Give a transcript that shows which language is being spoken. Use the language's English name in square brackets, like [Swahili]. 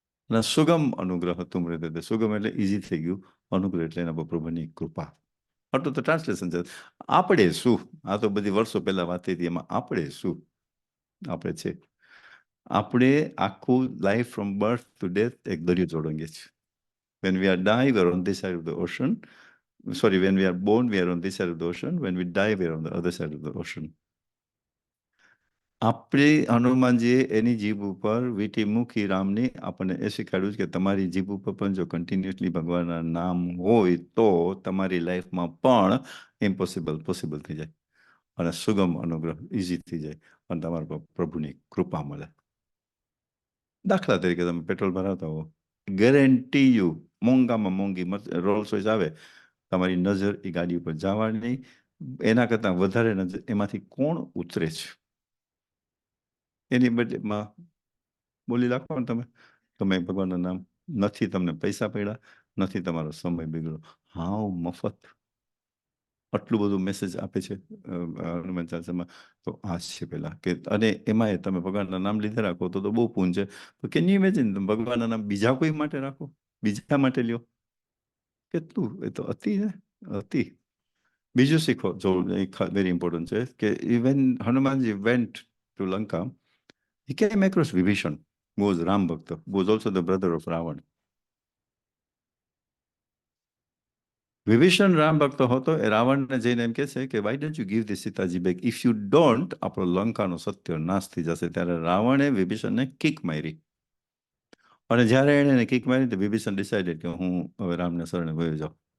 [Gujarati] અને સુગમ અનુગ્રહ તુમરે દે. સુગમ એટલે ઇઝી થઈ ગયું. અનુગ્રહ એટલે એના પર પ્રભુની કૃપા. આટલું તો ટ્રાન્સલેશન છે. આપણે શું? આ તો બધી વર્ષો પહેલા વાત થઈ હતી. એમાં આપણે શું? આપણે છે. આપણે આખું life from birth two death એક દરિયો જોડંગે છે. [English] When we are die, we are on this side of the ocean. Sorry, when we are born, we are on this side of the ocean. When we die, we are on the other side of the ocean. [Gujarati] આપણે હનુમાનજીએ એની જીભ ઉપર વીંટી મૂકી રામની આપણને એ શીખવાડ્યું કે તમારી જીભ ઉપર પણ જો કન્ટિન્યુઅસલી ભગવાનના નામ હોય તો તમારી લાઈફમાં પણ ઇમ્પોસિબલ પોસિબલ થઈ જાય અને સુગમ અનુગ્રહ ઇઝી થઈ જાય અને તમારા પર પ્રભુની કૃપા મળે. દાખલા તરીકે તમે પેટ્રોલ ભરાવતા હો, ગેરંટી યુ મોંઘામાં મોંઘી રોલ્સ રોયસ આવે, તમારી નજર એ ગાડી ઉપર જવાની, એના કરતાં વધારે નજર એમાંથી કોણ ઉતરે છે એની બદલેમાં બોલી રાખો ને તમે ભગવાનના નામ. નથી તમને પૈસા પડ્યા, નથી તમારો સમય બગડ્યો. હાવ મફત આટલું બધું મેસેજ આપે છે હનુમાન ચાલીસામાં. તો આ છે પેલા કે, અને એમાં તમે ભગવાનના નામ લીધે રાખો તો બહુ પૂન છે. તો [English] can you imagine, [Gujarati] તમે ભગવાનના નામ બીજા કોઈ માટે રાખો, બીજા માટે લ્યો, કેટલું એ તો અતિ ને અતિ. બીજું શીખો જો [English] very important [Gujarati] છે કે [English] Even Hanumanji went to Lanka, he came across Vibhishan, who was Ram Bhakta, who was also the brother of Ravan. [Gujarati] Vibhishan Ram ભક્ત હતો. એ રાવણને જઈને એમ કહે છે કે [English] why don't you give this Sitaji back, if you don't [Gujarati] આપણો લંકાનો સત્ય નાશ થઈ જશે. ત્યારે રાવણે વિભીષણને કિક મારી, અને જ્યારે એને કિક મારી તો વિભીષણ ડિસાઇડેડ કે હું હવે રામને શરણે વયો જાઉં.